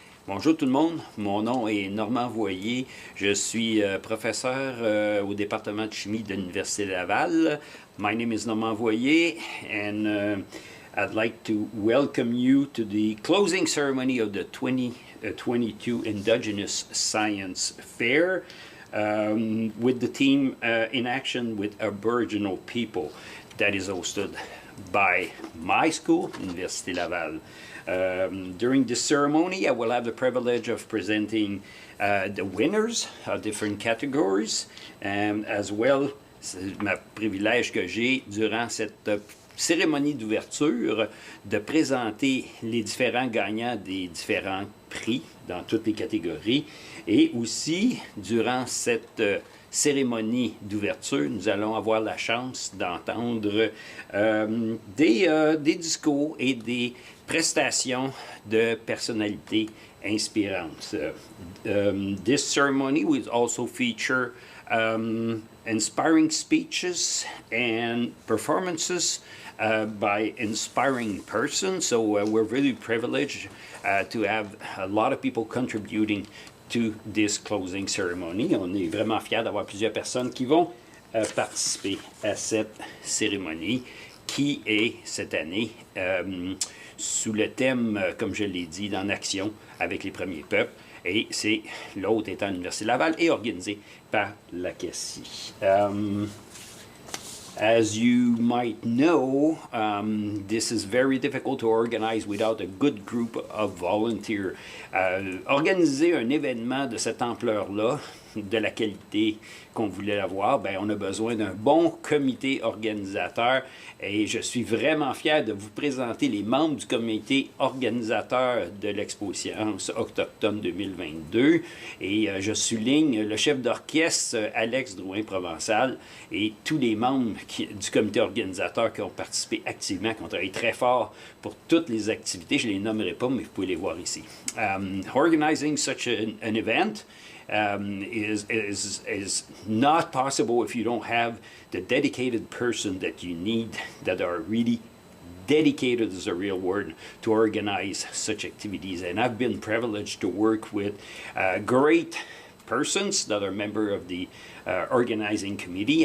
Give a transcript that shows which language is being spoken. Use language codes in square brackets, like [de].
[fr] Bonjour tout le monde, mon nom est Normand Voyer, je suis professeur au département de chimie de l'Université de Laval. [en] My name is Normand Voyer and I'd like to welcome you to the closing ceremony of the 2022 Indigenous Science Fair with the team in action with Aboriginal people that is hosted by my school, Université Laval. During this ceremony, I will have the privilege of presenting the winners of different categories, and as well, [fr] c'est ma privilège que j'ai durant cette cérémonie d'ouverture de présenter les différents gagnants des différents prix dans toutes les catégories, et aussi durant cette cérémonie d'ouverture, nous allons avoir la chance d'entendre des discours et des prestations de personnalités inspirantes. [en] This ceremony will also feature inspiring speeches and performances by inspiring persons. So we're really privileged to have a lot of people contributing to this closing ceremony. [fr] On est vraiment fiers d'avoir plusieurs personnes qui vont participer à cette cérémonie qui est cette année sous le thème, comme je l'ai dit, d'en action avec les premiers peuples. Et c'est l'hôte étant l'Université Laval et organisé par la CACI. [en] As you might know, this is very difficult to organize without a good group of volunteers. [fr] Organiser un événement de cette ampleur-là, de la qualité qu'on voulait avoir, ben, on a besoin d'un bon comité organisateur et je suis vraiment fier de vous présenter les membres du comité organisateur de l'exposition autochtone 2022 et je souligne le chef d'orchestre Alex Drouin-Provençal et tous les membres du comité organisateur qui ont participé activement, qui ont travaillé très fort pour toutes les activités. Je ne les nommerai pas, mais vous pouvez les voir ici. [en] Organizing such an event is not possible if you don't have the dedicated person that you need, that are really dedicated is a real word, to organize such activities. And I've been privileged to work with great persons that are member of the organizing committee.